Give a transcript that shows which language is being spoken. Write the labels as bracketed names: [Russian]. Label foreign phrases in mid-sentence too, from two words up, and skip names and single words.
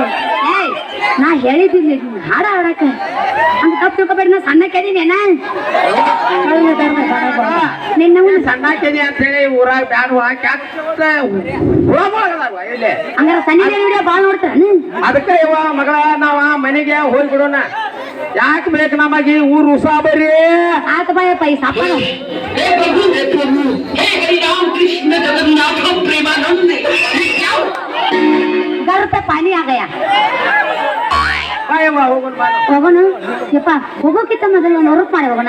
[Kannada] ಏಯ್ ನಾ ಹೇಳಿದ್ದೀನಿ ಹಾಡ ಹಾಡಕ ಹಂಗ ತಪ್ಪು ತಿಳ್ಕೊಬೇಡಿ ನಾ ಸಣ್ಣ ಕೇಳಿನೇನ ನಿನ್ನ ಸಣ್ಣಾಕಿದೆ ಅಂತ ಹೇಳಿ ಊರಾಗ ಬ್ಯಾಡ ಹಾಕಿ ಇಲ್ಲಿ ಹಂಗಾರ ಸಣ್ಣ ವಿಡಿಯೋ ಭಾಳ ನೋಡ್ತಾರ ಅದಕ್ಕ ಯವ್ವ ಮಗಳ ನಾವ ಮನೆಗೆ ಹೋಗ್ಬಿಡೋಣ ಯಾಕೆ ಬೇಕು ನಮಗೆ ಊರು ಉಸಾಬರಿ ಆತ ಬಾಯಪ್ಪ ಈ ಸಾಪ [Hindi] हे प्रभु हे हरि राम कृष्ण जगन्नाथ प्रेमानंद ये क्या घर पे पानी आ गया [Kannada] ಬಾಯವ್ವ ಹೋಗೋಣ ಬಾ ನಾವು. ಹೋಗೋಣ ಯಪ್ಪ ಹೋಗೋಕ್ಕಿಂತ ಮೊದಲು ಒಂದು ಉರುಪ್ ಮಾಡಿ ಹೋಗೋಣ